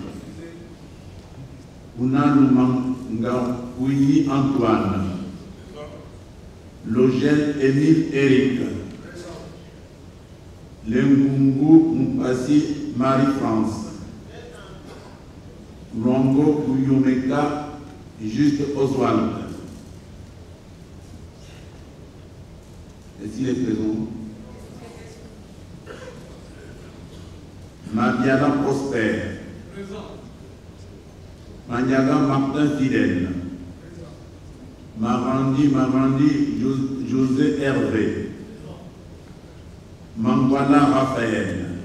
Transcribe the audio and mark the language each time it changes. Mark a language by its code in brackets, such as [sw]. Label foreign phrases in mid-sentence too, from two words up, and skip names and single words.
[fr] Ounan Ouyi Antoine. Logel Émile Eric. Lengungu Mpassi Marie-France. Longo Ouyomeka Juste Oswald. Est-ce qu'il est présent? Madiana Prosper. Maniaga Martin Fidèle. Marandi José Hervé. Mangwana Raphaël.